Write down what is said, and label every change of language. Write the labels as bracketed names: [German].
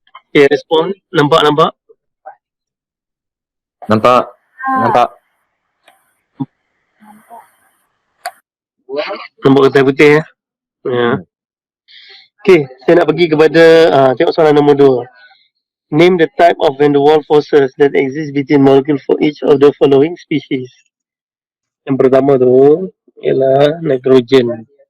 [Malay] Okay, respon. Nampak? Nampak. Nampak putih-putih ya? Ya. Okay, saya nak pergi kepada tengok soalan nombor 2. [English] Name the type of van der Waals forces that exist between molecules for each of the following species. [Malay] Yang pertama tu ialah nitrogen.